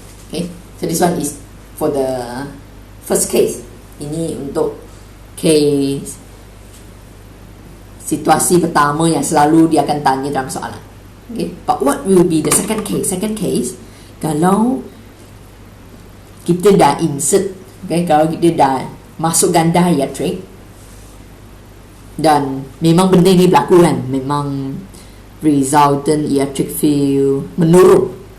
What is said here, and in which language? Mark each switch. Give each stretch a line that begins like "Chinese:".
English: Okay, so this one is for the first case.
Malay: Ini untuk case situasi pertama yang selalu dia akan tanya dalam soalan.
English: Okay, but what will be the second case?
Malay: Second case, kalau kita dah insert, okay, kalau kita dah masuk ganda dielectric dan memang benda ni berlaku kan, memang resultant electric field menurun.